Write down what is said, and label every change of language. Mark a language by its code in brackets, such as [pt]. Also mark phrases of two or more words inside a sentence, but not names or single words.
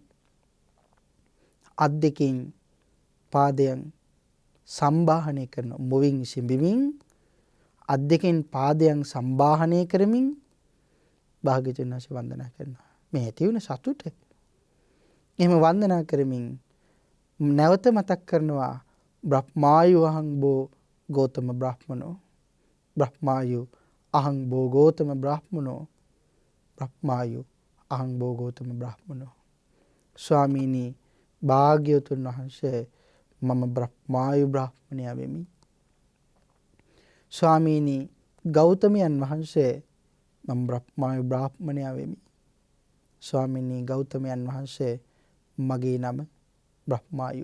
[si] අත් දෙකින් පාදයන් සම්බාහනය කරන මොවින් සිඹිමින් අත් දෙකෙන් පාදයන් සම්බාහනය කරමින් භාග්‍යවතුන් වහන්සේ වන්දනා කරනවා. මේ ඇති වෙන සතුට. එහෙම වන්දනා කරමින් නැවත මතක් කරනවා [pi] බ්‍රහ්මායු අහං බෝ ගෞතම බ්‍රාහ්මනෝ. බ්‍රහ්මායු අහං බෝ ගෞතම බ්‍රාහ්මනෝ. බ්‍රහ්මායු අහං බෝ ගෞතම බ්‍රාහ්මනෝ. [si] ස්වාමීනි භාග්‍යවතුන් වහන්සේ මම බ්‍රහ්මායු බ්‍රාහ්මණයා වෙමි. ස්වාමීනි ගෞතමයන් වහන්සේ මම බ්‍රහ්මායු බ්‍රාහ්මණයා වෙමි. ස්වාමීනි ගෞතමයන් වහන්සේ මගේ නම බ්‍රහ්මායු.